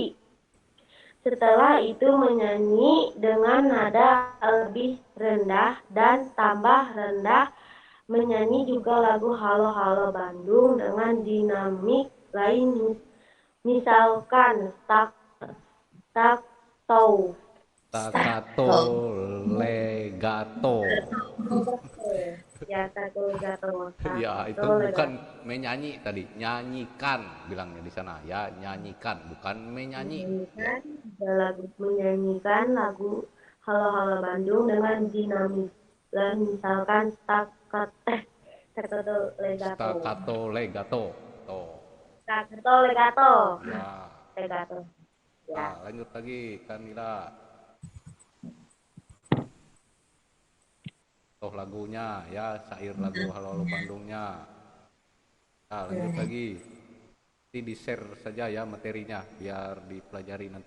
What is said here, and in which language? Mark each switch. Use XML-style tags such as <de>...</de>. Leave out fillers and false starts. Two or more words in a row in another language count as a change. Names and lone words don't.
<id>Setelah itu menyanyi dengan nada lebih rendah dan tambah rendah, menyanyi juga lagu Halo Halo Bandung dengan dinamik lain, misalkan tak tak tau. Staccato, legato. Ya, satu legato, Ya, satu itu bukan legato. menyanyi tadi, nyanyikan bilangnya di sana ya, nyanyikan bukan menyanyi ya. Menyanyikan lagu Halo Halo Bandung dengan dinamis dan misalkan staccato legato. Staccato, legato. Tuh. Staccato legato. Ya. Legato. Nah, Ya. lanjut lagi Kanila. Toh lagunya ya, syair lagu Halo Halo Bandungnya. Nah, lanjut lagi. Nanti di-share saja ya materinya biar dipelajari nanti.</id>